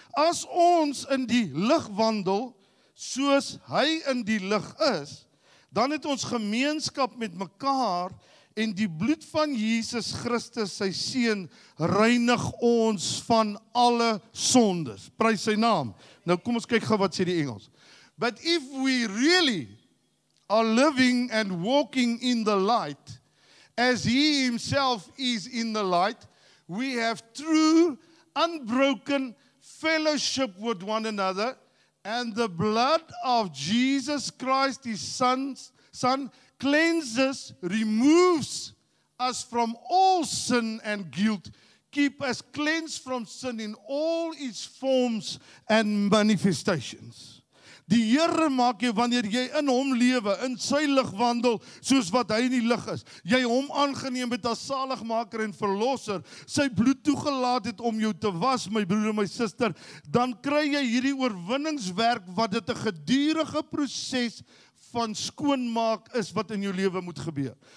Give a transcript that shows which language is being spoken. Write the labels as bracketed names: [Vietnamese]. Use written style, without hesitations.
[Afrikaans] As ons in die lig wandel, soos hy in die lig is, dan het ons gemeenskap met mekaar, en die bloed van Jesus Christus, sy seun, reinig ons van alle sondes. Prys sy naam. Nou kom ons kyk gou wat sê die Engels. [English] But if we really are living and walking in the light, as he himself is in the light, we have true, unbroken fellowship with one another, and the blood of Jesus Christ, his Son, cleanses, removes us from all sin and guilt, keep us cleansed from sin in all its forms and manifestations. [Afrikaans] Die Here maak jy, wanneer jy in hom lewe, in sy lig wandel, soos wat hy in die lig is, jy hom aangeneem het as saligmaker en verlosser, sy bloed toegelaat het om jou te was, my broer en my suster, dan kry jy hierdie oorwinningswerk, wat dit 'n gedurende proses van skoonmaak is, wat in jou lewe moet gebeur.